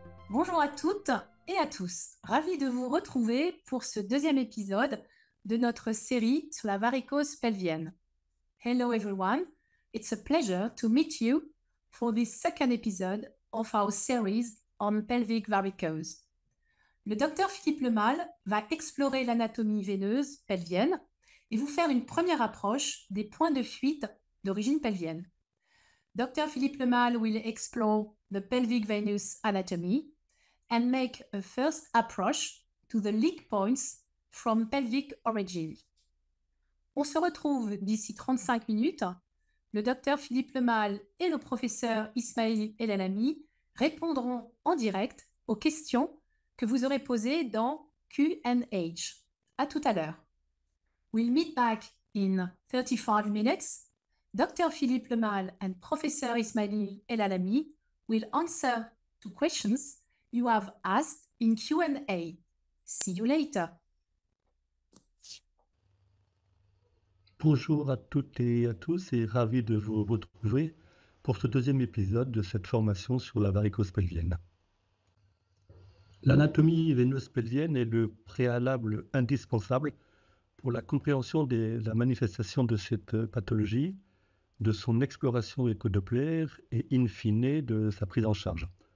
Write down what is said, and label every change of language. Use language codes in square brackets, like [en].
[fr] Bonjour à toutes et à tous. Ravi de vous retrouver pour ce deuxième épisode de notre série sur la varicose pelvienne. [en] Hello everyone. It's a pleasure to meet you for this second episode of our series on pelvic varicose. [fr] Le docteur Philippe Lemal va explorer l'anatomie veineuse pelvienne et vous faire une première approche des points de fuite d'origine pelvienne. [en] Dr. Philippe Lemal will explore the pelvic venous anatomy and make a first approach to the leak points from pelvic origin. [fr] On se retrouve d'ici 35 minutes. Le docteur Philippe Lemal et le professeur Ismail El-Alami répondront en direct aux questions que vous aurez posées dans Q&A. À tout à l'heure. [en] We'll meet back in 35 minutes. Dr. Philippe Lemal and Professor Ismail El-Alami will answer to questions you have asked in Q&A. See you later. [fr] Bonjour à toutes et à tous et ravi de vous retrouver pour ce deuxième épisode de cette formation sur la varicose pelvienne. L'anatomie veineuse pelvienne est le préalable indispensable pour la compréhension de la manifestation de cette pathologie, de son exploration écho-Doppler et in fine de sa prise en charge.